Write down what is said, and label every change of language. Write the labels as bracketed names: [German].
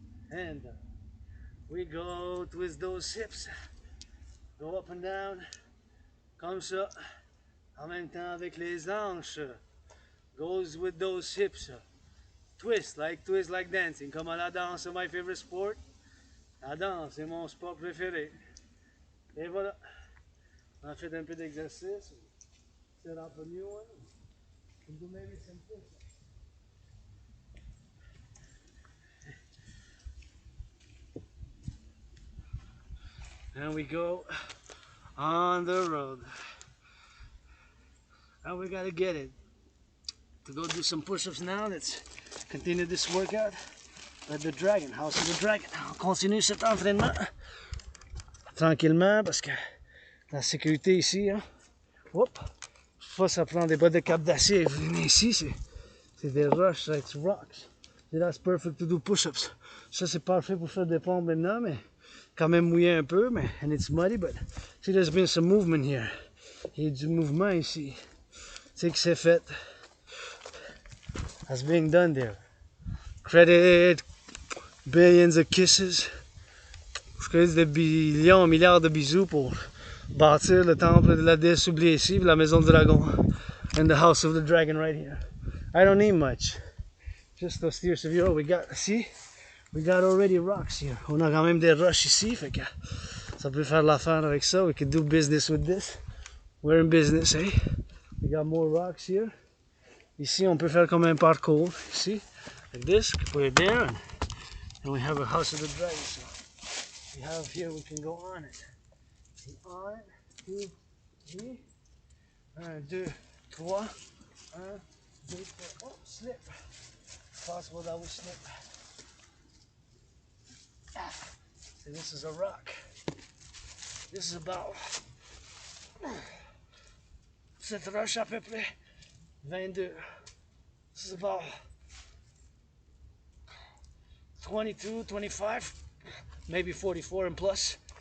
[English] And we go twist those hips, go up and down, [French] comme ça, en même temps avec les hanches. [English] Goes with those hips. Twist like dancing. [French] Comme à la danse, c'est [English] my favorite sport. [French] La danse, c'est mon sport préféré. Et voilà. On a fait un peu d'exercice. [English] Set up a new one. And do maybe some push-ups. And we go on the road. And we gotta get it. To go do some push-ups now. Let's continue this workout at the Dragon, House of the Dragon. [French] On continue cet entraînement tranquillement parce que la sécurité ici, hein. Oups. Fois ça prend des bottes de cap d'acier. Vous venez ici, c'est des roches, [English] it's rocks. So that's perfect to do push-ups. [French] Ça c'est parfait pour faire des pompes maintenant, mais quand même mouillé un peu, mais [English] and it's muddy, but see there's been some movement here. [French] Il y a du mouvement ici. C'est que c'est fait. [English] That's being done there. Credit, billions of kisses. [French] Je crédite des billions, milliards de bisous pour bâtir le temple de la déesse oubliée ici, la maison du dragon, [English] and the house of the dragon right here. I don't need much. Just those tears of yours. We got, see, we got already rocks here. [French] On a quand même des roches ici, fait que ça peut faire l'affaire avec ça. [English] We could do business with this. We're in business, eh? We got more rocks here. [French] Ici, on peut faire comme un parcours, ici, [English] like this. We put it there, and we have a house of the dragon. So we have here, we can go on it. On it, 2, 3. 1, 2, 3. 1, 2, 3. Oh, slip. It's possible that we slip. See, this is a rock. This is about [French] cette roche à peu près 22. [English] This is about 22, 25, maybe 44 and plus.